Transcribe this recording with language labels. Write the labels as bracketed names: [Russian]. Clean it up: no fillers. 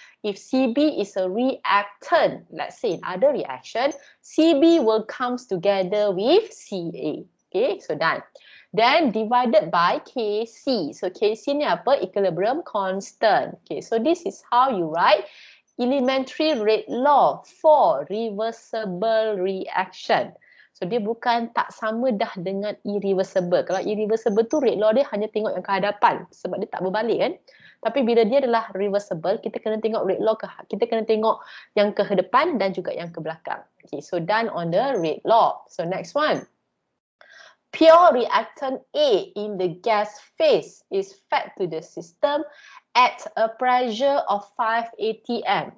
[English] If CB is a reactant, let's say in other reaction, CB will comes together with CA. Okay, so done. Then divided by KC. So KC [Malay] ni apa? [English] Equilibrium constant. Okay, so this is how you write elementary rate law for reversible reaction. [Malay] So dia bukan tak sama dah dengan irreversible. Kalau irreversible tu rate law dia hanya tengok yang ke hadapan sebab dia tak berbalik kan. Tapi bila dia adalah reversible, kita kena tengok rate law kita kena tengok yang ke depan dan juga yang ke belakang. [English] Okay, so done on the rate law. So next one. Pure reactant A in the gas phase is fed to the system at a pressure of 5 atm.